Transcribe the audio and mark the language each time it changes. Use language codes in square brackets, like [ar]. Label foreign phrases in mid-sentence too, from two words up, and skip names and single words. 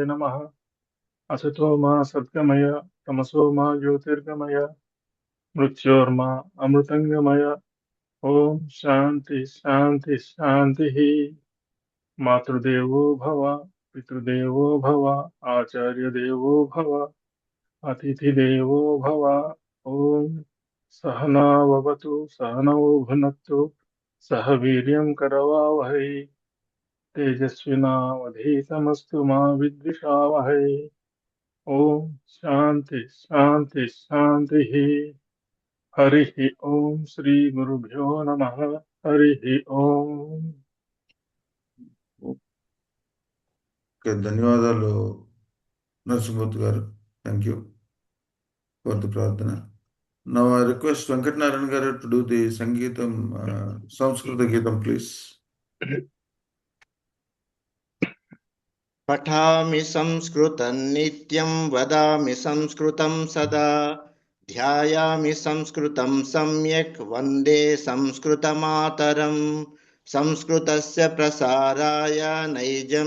[sa] नमः असतो मा सद्गमय तमसो मा ज्योतिर्गमय मृत्योर्मा अमृतङ्गमय ॐ शान्ति शान्ति शान्तिः मातृदेवो भव पितृदेवो भव आचार्यदेवो भव अतिथिदेवो भव ॐ सहनाववतु सहनौ भुनक्तु सह वीर्यं करवावहै तेजस्विनावधीतमस्तु मा विद्विषावहै ॐ शान्ति शान्ति शान्तिः हरिः ॐ श्रीगुरुभ्यो नमः हरिः ॐ [te] ఓకే, ధన్యవాదాలు నరసింహమూర్తి గారు. [en] Thank you for the ప్రార్థన. Now I request వెంకటనారాయణ గారు to do the [te] సంగీతం, సంస్కృత గీతం [en] ప్లీజ్. [sa] पठामि संस्कृतं नित्यं वदामि संस्कृतं सदा ध्यायामि संस्कृतं सम्यक् वन्दे संस्कृतमातरम् संस्कृतस्य प्रसाराय नैजं